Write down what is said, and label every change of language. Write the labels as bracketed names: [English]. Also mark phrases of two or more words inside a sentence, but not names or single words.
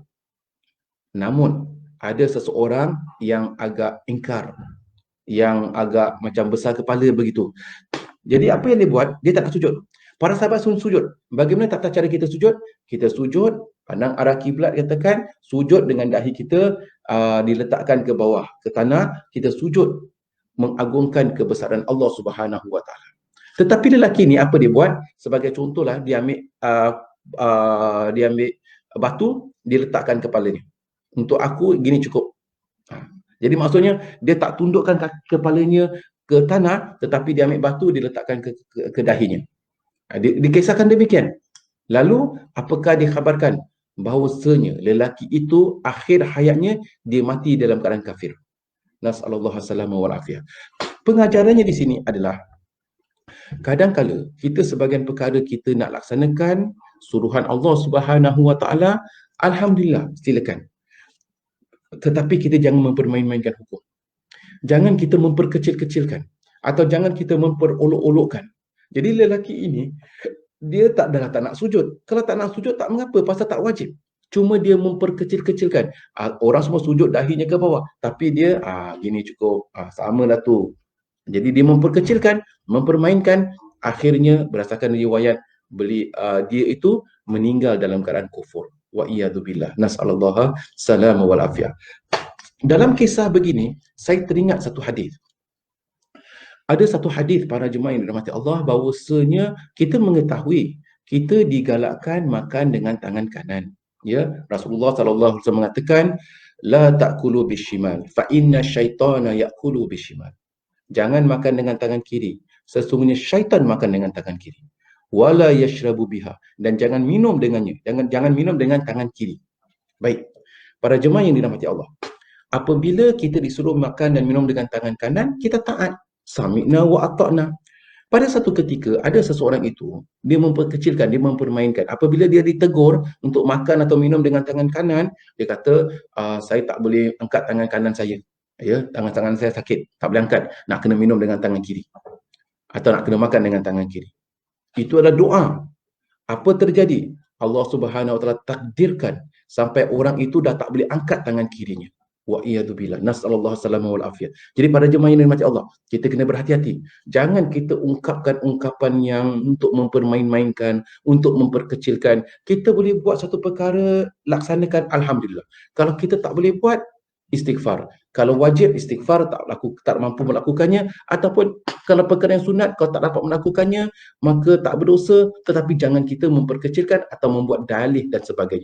[Malay] Namun ada seseorang yang agak ingkar, yang agak macam besar kepala begitu. Jadi apa yang dia buat? Dia tak nak sujud. Para sahabat sujud. Bagaimana tata cara kita sujud? Kita sujud, pandang arah kiblat, katakan, sujud dengan dahi kita diletakkan ke bawah, ke tanah, kita sujud mengagungkan kebesaran [Arabic] الله سبحانه وتعالى. [Malay] Tetapi lelaki ni apa dia buat? Sebagai contohlah, dia ambil batu, diletakkan kepalanya. Untuk aku gini cukup. Jadi maksudnya dia tak tundukkan kepalanya ke tanah, tetapi dia ambil batu, diletakkan ke dahinya. Dikisahkan demikian. Lalu apakah dikhabarkan? Bahawasanya lelaki itu akhir hayatnya dia mati dalam keadaan kafir. [Arabic] نسأل الله السلامة والعافية. [Malay] Pengajarannya di sini adalah kadang-kala kita sebahagian perkara kita nak laksanakan suruhan [Arabic] الله سبحانه وتعالى, [Malay] alhamdulillah, silakan. Tetapi kita jangan mempermain-mainkan hukum. Jangan kita memperkecil-kecilkan atau jangan kita memperolok-olokkan. Jadi lelaki ini dia tak nak sujud. Kalau tak nak sujud tak mengapa, pasal tak wajib. Cuma dia memperkecil-kecilkan. Orang semua sujud dahinya ke bawah, tapi dia gini cukup. Samalah tu. Jadi dia memperkecilkan, mempermainkan, akhirnya berdasarkan riwayat dia itu meninggal dalam keadaan kufur. [Arabic] والعياذ بالله. نسأل الله السلامة والعافية. [Malay] Dalam kisah begini, saya teringat satu hadis. Ada satu hadis para jemaah yang dirahmati Allah bahawasanya kita mengetahui kita digalakkan makan dengan tangan kanan. [Arabic] Ya, رسول الله صلى الله عليه وسلم mengatakan لا تأكلوا بالشمال فإن الشيطان يأكل بالشمال. [Malay] Jangan makan dengan tangan kiri. Sesungguhnya syaitan makan dengan tangan kiri. [Arabic] ولا يشرب بها, [Malay] dan jangan minum dengannya. Jangan minum dengan tangan kiri. Baik. Para jemaah yang dirahmati Allah, apabila kita disuruh makan dan minum dengan tangan kanan, kita taat. [Arabic] سمعنا وأطعنا. [Malay] Pada satu ketika ada seseorang itu, dia memperkecilkan, dia mempermainkan. Apabila dia ditegur untuk makan atau minum dengan tangan kanan, dia kata, saya tak boleh angkat tangan kanan saya. Ya, tangan saya sakit, tak boleh angkat. Nak kena minum dengan tangan kiri. Atau nak kena makan dengan tangan kiri. Itu adalah doa. Apa terjadi? [Arabic] الله سبحانه وتعالى [Malay] takdirkan sampai orang itu dah tak boleh angkat tangan kirinya. [Arabic] والعياذ بالله. نسأل الله السلامة والعافية. [Malay] Jadi para jemaah yang dirahmati Allah, kita kena berhati-hati. Jangan kita ungkapkan ungkapan yang untuk mempermain-mainkan, untuk memperkecilkan. Kita boleh buat satu perkara, laksanakan, alhamdulillah. Kalau kita tak boleh buat, istighfar. Kalau wajib, istighfar, tak mampu melakukannya, ataupun kalau perkara yang sunat kau tak dapat melakukannya, maka tak berdosa, tetapi jangan kita memperkecilkan atau membuat dalih dan sebagainya.